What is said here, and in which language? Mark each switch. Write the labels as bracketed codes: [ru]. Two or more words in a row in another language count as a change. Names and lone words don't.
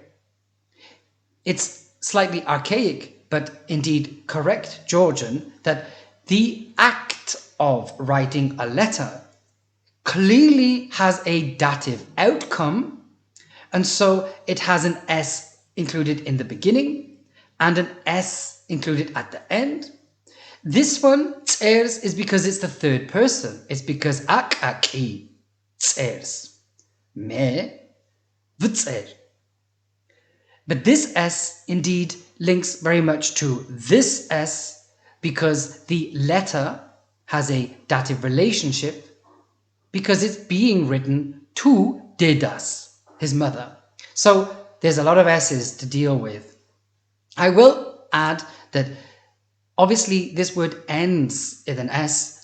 [en] It's slightly archaic, but indeed correct Georgian, that the act of writing a letter clearly has a dative outcome, and so it has an S included in the beginning and an S included at the end. This one, წერ-ს, is because it's the third person. It's because [ka] აკაკი, წერ-ს, მე, ვწერ. [en] But this S indeed links very much to this S because the letter has a dative relationship because it's being written to Dedas, his mother. So there's a lot of S's to deal with. I will add that obviously this word ends with an S.